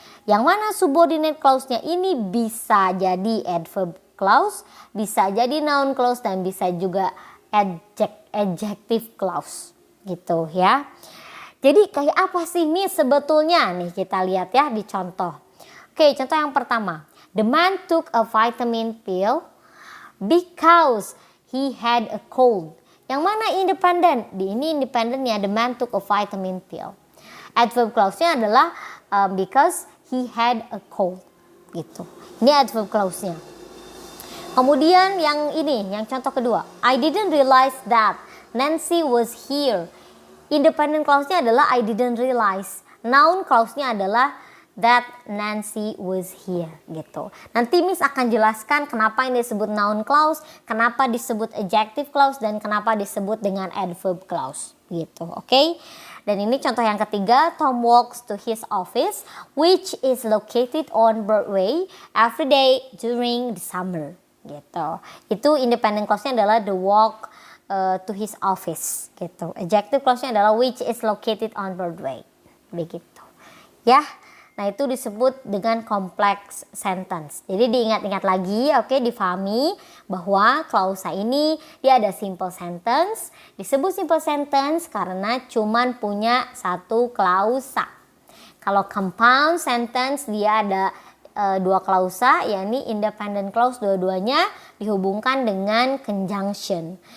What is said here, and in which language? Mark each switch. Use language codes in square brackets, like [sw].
[id] Yang mana subordinate clause-nya ini bisa jadi adverb clause, bisa jadi noun clause, dan bisa juga adjective clause gitu ya. Jadi kayak apa sih Miss sebetulnya? Nih kita lihat ya di contoh. Oke, contoh yang pertama. [en] The man took a vitamin pill because he had a cold. [id] Yang mana independent? Di ini independennya [en] the man took a vitamin pill. [id] Adverb clause-nya adalah [en] because he had a cold. [id] Gitu. Ini adverb clause-nya. Kemudian yang ini, yang contoh kedua. [en] I didn't realize that Nancy was here. [id] Independent clause-nya adalah [en] I didn't realize. [id] Noun clause-nya adalah [en] that Nancy was here [id] gitu. Nanti Miss akan jelaskan kenapa ini disebut noun clause, kenapa disebut adjective clause, dan kenapa disebut dengan adverb clause gitu. Oke. Dan ini contoh yang ketiga, [en] Tom walks to his office which is located on Broadway every day during the summer [id] gitu. Itu independent clause-nya adalah [en] the walk to his office [id] gitu. Adjective clause-nya adalah [en] which is located on Broadway. [id] Begitu. Ya. Nah, itu disebut dengan complex sentence. Jadi diingat-ingat lagi, oke, difahami bahwa klausa ini dia ada simple sentence. Disebut simple sentence karena cuman punya satu klausa. Kalau compound sentence dia ada dua klausa, yakni independent clause, dua-duanya dihubungkan dengan conjunction.